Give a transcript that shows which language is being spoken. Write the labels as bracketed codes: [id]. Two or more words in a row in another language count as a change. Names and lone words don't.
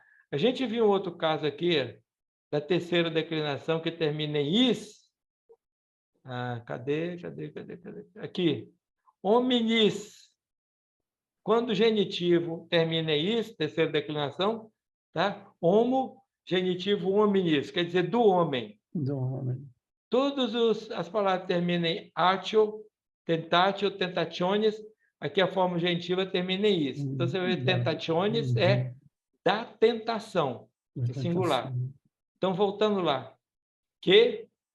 [pt] A gente viu um outro caso aqui, da terceira declinação, que termina em is. Cadê? Aqui. Hominis. Quando o genitivo termina em is, terceira declinação, tá? Homo, genitivo hominis, quer dizer do homem. Do homem. Todas as palavras terminam em atio, [la] tentatio, tentationes. [pt] Aqui a forma gentiva termina em isso. Então, você vê tentationes é da tentação, em singular. Então, voltando lá. Que